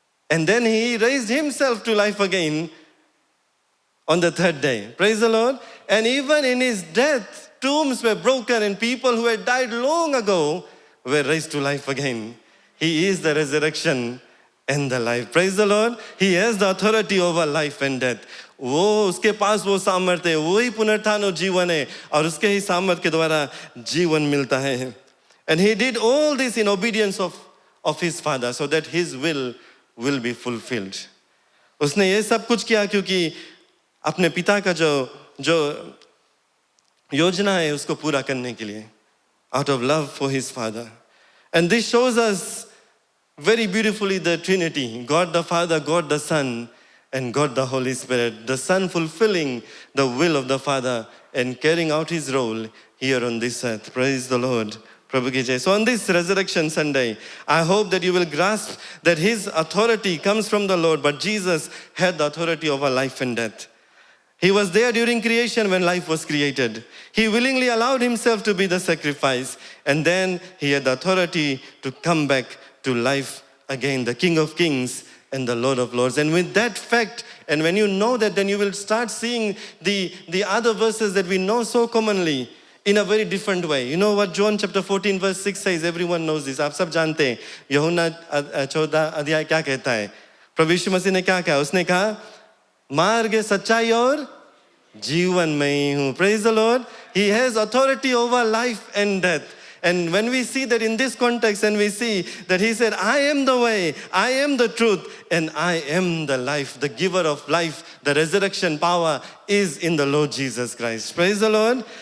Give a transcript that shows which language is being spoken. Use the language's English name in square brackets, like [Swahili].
[English] And then he raised himself to life again on the 3rd day. Praise the Lord. And even in his death, tombs were broken and people who had died long ago were raised to life again. He is the resurrection and the life. Praise the Lord. He has the authority over life and death. [Hindi] वो उसके पास वो सामर्थ्य है, वही पुनरुत्थान और जीवन है, और उसके ही सामर्थ्य के द्वारा जीवन मिलता है. [English] And he did all this in obedience of his father, so that his will be fulfilled. [Hindi] उसने ये सब कुछ किया क्योंकि अपने पिता का जो योजना है उसको पूरा करने के लिए, [English] out of love for his father. And this shows us very beautifully the Trinity, God the Father, God the Son, and God the Holy Spirit. The Son fulfilling the will of the Father and carrying out his role here on this earth. Praise the Lord. [Hindi] Prabhu ki jai. [English] So on this Resurrection Sunday, I hope that you will grasp that his authority comes from the Lord, but Jesus had the authority over life and death. He was there during creation when life was created. He willingly allowed himself to be the sacrifice, and then he had the authority to come back to life again, the King of Kings and the Lord of Lords. And with that fact, and when you know that, then you will start seeing the other verses that we know so commonly in a very different way. You know what John chapter 14 verse 6 says? Everyone knows this. [Hindi] आप सब जानते हैं यूहन्ना 14 अध्याय क्या कहता है? प्रभु यीशु मसीह ने क्या कहा? उसने कहा मार्ग, सच्चाई और जीवन मैं ही हूँ. [English] Praise the Lord. He has authority over life and death. And when we see that in this context, and we see that he said, I am the way, I am the truth, and I am the life, the giver of life, the resurrection power is in the Lord Jesus Christ. Praise the Lord.